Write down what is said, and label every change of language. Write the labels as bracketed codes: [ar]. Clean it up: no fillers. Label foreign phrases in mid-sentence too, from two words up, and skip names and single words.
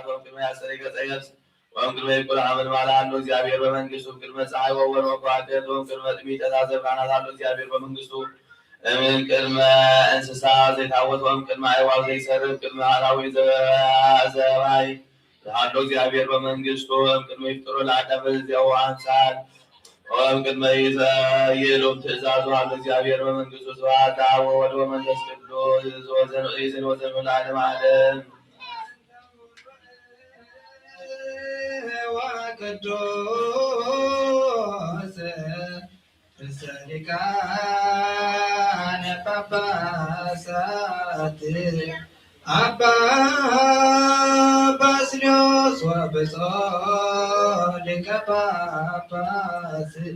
[gez] ወእምቅድመ ያስተርእይ ገጸ የብስ ወእምቅድመ ይኩን አመልማል [am] አለው እግዚአብሔር በመንግሥቱ [gez] እምቅድመ ፀሐይ ወወር ወከዋክብት ወእምቅድመ ጥቢት ተዛዘብ ካህናት [am] አለው እግዚአብሔር በመንግሥቱ [gez] እምቅድመ እንስሳ ዘይታወት ወእምቅድመ አዕዋፍ ዘይሰርቅ ቅድመ አራዊት ዘባይ [am] አለው እግዚአብሔር በመንግሥቱ [gez] እምቅድመ ይፍጠሩ ለአዳም በዚያው አምሳል ወእምቅድመ ይሎም ትእዛዙ [am] አለው እግዚአብሔር በመንግሥቱ [gez] ስብሐት ለአብ ወወልድ ወመንፈስ ቅዱስ ይእዜሰ ወዘልፈ ለዓለመ ዓለም ወቅዱስ ርእሰ ሊቃነ ጳጳሳት አባ ባስልዮስ ወብፁዕ ሊቀ ጳጳስ